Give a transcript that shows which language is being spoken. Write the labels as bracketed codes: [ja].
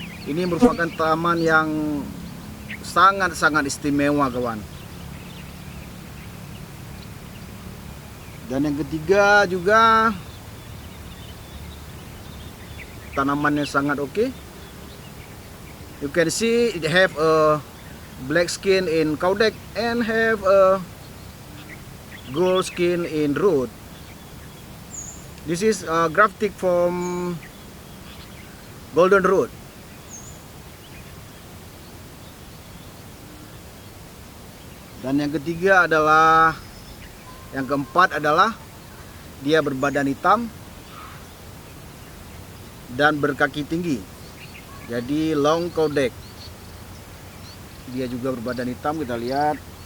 [id] Ini merupakan tanaman yang sangat-sangat istimewa kawan. Dan yang ketiga juga tanamannya sangat oke. [en] You can see it have a black skin in caudek and have a gold skin in root. This is grafting from golden root. [id] Dan yang ketiga adalah, yang keempat adalah dia berbadan hitam dan berkaki tinggi. Jadi long caudek. Dia juga berbadan hitam, kita lihat.